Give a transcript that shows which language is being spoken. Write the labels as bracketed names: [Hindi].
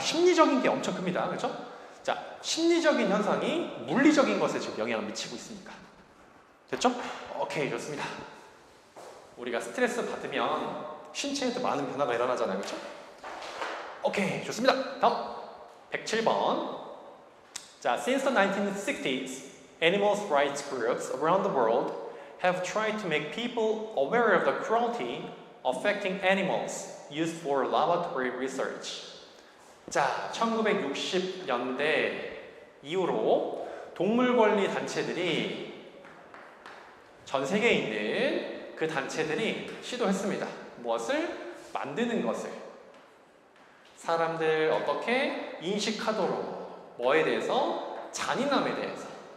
[Korean] 심리적인 게 엄청 큽니다. 그렇죠? 자, 심리적인 현상이 물리적인 것에 지금 영향을 미치고 있으니까. 됐죠? 오케이, 좋습니다. 우리가 스트레스 받으면 신체에도 많은 변화가 일어나잖아요. 그렇죠? 오케이, 좋습니다. 다음 107번. 자, [English] since the 1960s, animal rights groups around the world have tried to make people aware of the cruelty affecting animals used for laboratory research. [Korean] 자, 1960년대 이후로 동물 권리 단체들이, 전 세계에 있는 그 단체들이 시도했습니다. 무엇을? 만드는 것을. 사람들 어떻게 인식하도록. 뭐에 대해서? 잔인함에 대해서.